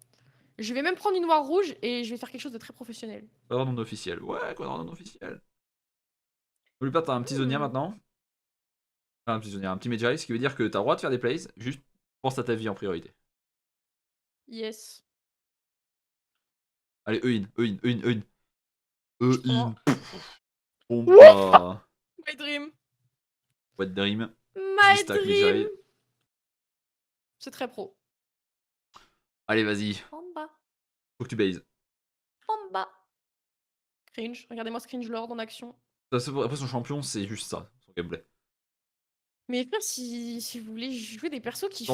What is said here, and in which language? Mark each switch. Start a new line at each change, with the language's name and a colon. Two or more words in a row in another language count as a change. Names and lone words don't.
French: Je vais même prendre une noire rouge et je vais faire quelque chose de très professionnel. Quadra non officiel. Ouais, quadra non officiel. N'oublie pas, t'as un petit Zonia maintenant. Enfin, un petit Zonia, un petit Medjay, ce qui veut dire que t'as le droit de faire des plays, juste pense à ta vie en priorité. Yes. Allez, E-in, E-in, E-in, E-in. Je E-in. prends. Bon Ouais. bah.
English: My dream. What dream. My Z-stack dream.
French: Medjay. C'est très pro. Allez, vas-y. Pamba. Faut que tu baises. Pamba. Cringe. Regardez-moi ce
English: cringe lord
French: en action. Après, son champion, c'est juste ça, son gameplay. Mais frère, si vous voulez jouer des persos qui